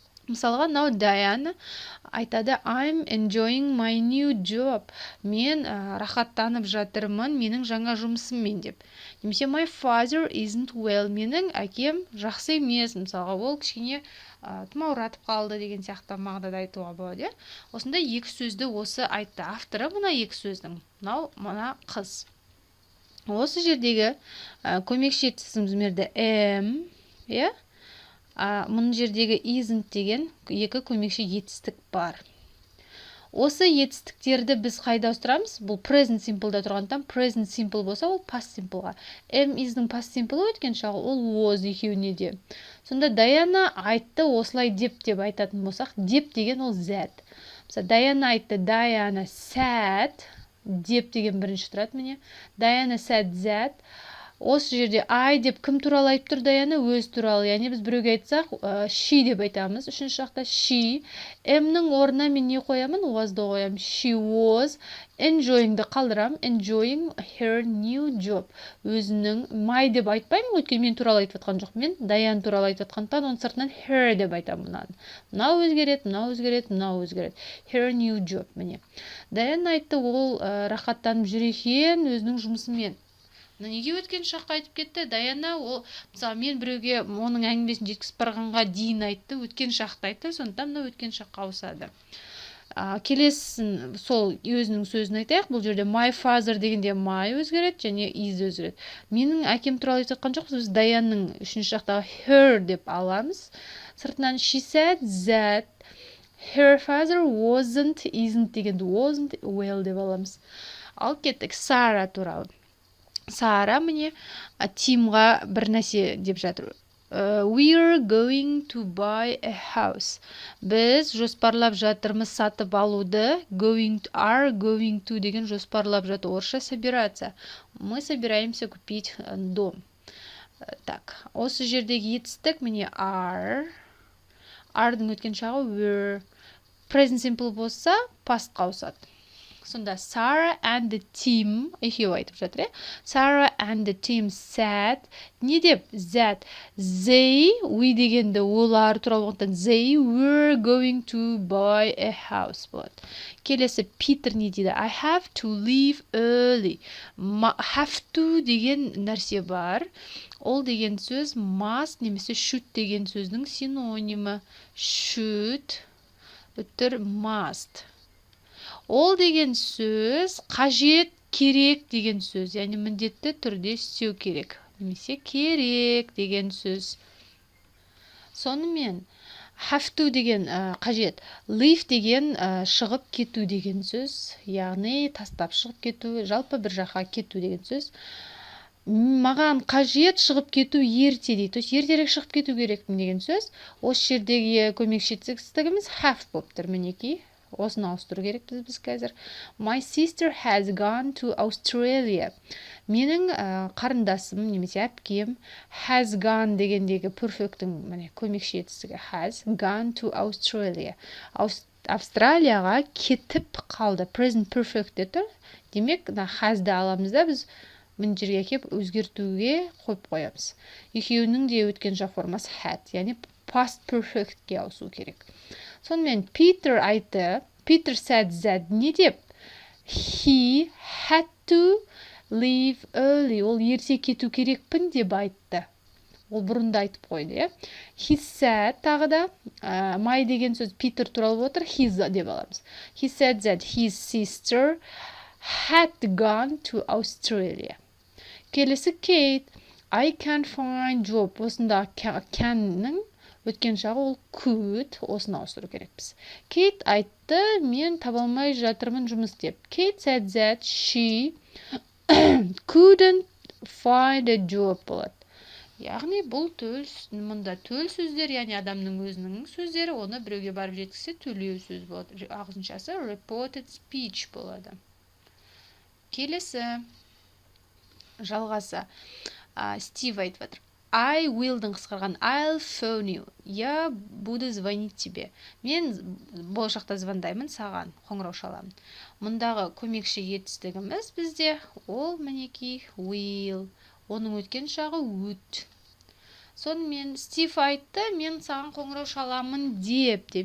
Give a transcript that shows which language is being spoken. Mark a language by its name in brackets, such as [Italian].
[Kazakh] Мысалға, [English] now Diana [Kazakh] айтады, [English] I'm enjoying my new job. [Kazakh] Мен рахаттанып жатырмын менің жаңа жұмысыммен деп. Немесе [English] my father isn't well. [Kazakh] Менің әкем жақсы емес. Мысалға, ол кішкене тұмауратып қалды деген сияқты мағынада айтуға болады. Осында екі сөзді осы айтты. Авторы мына екі сөздің. Мына қыз. Осы жердегі көмекші етістігімізді am, мұның жердегі isn't деген екі көмекші етістік бар. Осы етістіктерді біз қайда ауыстырамыз? Бұл present simple'да тұрғандықтан present simple болса, ол past simple'ға. Am is'дің past simple өткен шағы, ол was екеуіне де. Сонда Даяна айтты осылай деп айтатын болсақ, деп деген ол that. Мысалы, Даяна айтты, [English] Даяна said, [Kazakh] деп деген бірінші тұрады міне. [English] Даяна said that. [Kazakh] осы жерде I деп кім туралы айтып тұр Даяна? Өз туралы. Яғни біз біреуге айтсақ, she деп айтамыз. Үшінші жақта she. M-нің орнына мен не қоямын? Was-ды қоямын. [English] She was enjoying-ды [Kazakh] қалдырам. [English] Enjoying her new job. [Kazakh] Өзінің my деп айтпаймын, өйткені мен туралы айтып жатқан жоқ. Мен Даян туралы айтып жатқандықтан оның сыртынан her деп айтамын. Мынау өзгереді, мынау өзгереді, мынау өзгереді. [English] Her new job. [Kazakh] Міне. Даян айтты, ол рахаттанып жүр екен өзінің жұмысымен. Неге өткен шаққа айтып кетті? Даяна ол, мысалы, мен біреуге оның әңгімесін жеткізіп барғанға дейін айтты, өткен шақты айтты, сондықтан мына өткен шаққа ауысады. Келесін сол өзінің сөзін айтайық. Бұл жерде my father дегенде my өзгереді және is өзгереді. Менің әкем туралы айтып жатқан жоқпыз, біз Даянның үшінші жақтағы her деп аламыз. Сыртынан [English] she said that her father wasn't, isn't [Kazakh] дегенді [English] wasn't well [Kazakh] деп аламыз. Ал кеттік Сара туралы. Сара міне Тимға бір нәрсе деп жатыр. [English] We're going to buy a house. [Kazakh] Біз жоспарлап жатырмыз сатып алуды. Are going to деген жоспарлап жатыр. Орысша собираться. [Russian] Мы собираемся купить дом. [Kazakh] Так, осы жердегі етістік міне are. Are-дың өткен шағы were. Present simple болса pastқа ауысады. Сонда [English] Sarah and the team [Kazakh] екеуі айтып жатыр. [English] Sarah and the team said [Kazakh] не деп? [English] That they we [Kazakh] дегенді олар туралы болғандықтан [English] they were going to buy a house [Kazakh] болады. Келесі Питер не дейді? [English] I have to leave early. [Kazakh] Have to деген нәрсе бар. Ол деген сөз must немесе should деген сөздің синонимі. Should өтір must. Ол деген сөз қажет, керек деген сөз. Яғни міндетті түрде істеу керек. Немесе керек деген сөз. Сонымен have to деген қажет. Leave деген шығып кету деген сөз. Яғни тастап шығып кету, жалпы бір жаққа кету деген сөз. Маған қажет шығып кету ерте дейді. [Russian] То есть [Kazakh] ертерек шығып кету керекпін деген сөз. Осы жердегі көмекші текстігіміз have болып тұр мінекей. Осыны ауыстыру керекпіз біз қазір. [English] My sister has gone to Australia. [Kazakh] Менің қарындасым немесе әпкем has gone дегендегі perfect'тің міне көмекші етістігі [English] has gone to Australia. [Kazakh] Австралияға кетіп қалды. Present perfect де тұр. Демек, has'ды аламыз да біз мына жерге кеп өзгертуге қойып қоямыз. Екеуінің де өткен жақ формасы had, яғни past perfect'ке ауысу керек. Сонымен Peter айтты. [English] Peter said that [Kazakh] не деп? [English] He had to leave early. [Kazakh] Ол ерте кету керекпін деп айтты. Ол бұрында айтып қойды. [English] He said [Kazakh] тағы да my деген сөз Peter туралы отыр. His деп аламыз. [English] He said that his sister had gone to Australia. [Kazakh] Келесі Kate. [English] I can't find job. [Kazakh] Осында can'ның өткен жағы ол could, осыны ауыстыру керекпіз. Kate айтты, мен таба алмай жатырмын жұмыс деп. [English] Kate said that she couldn't find a job [Kazakh] болады. Яғни бұл төл, мұнда төл сөздер, яғни адамның өзінің сөздері, оны біреуге барып жеткізсе төлеу сөз болады. Ағылшыншасы reported speech болады. Келесі жалғасы Стив айтып жатыр. [English] I will-дың [Kazakh] қысқарған [English] I'll phone you. [Russian] Я буду звонить тебе. [Kazakh] Мен болашақта звондаймын саған, қоңырау шаламын. Мұндағы көмекші етістігіміз бізде ол мінекей will. Оның өткен шағы would. Сонымен Стив айтты, мен саған қоңырау шаламын деп.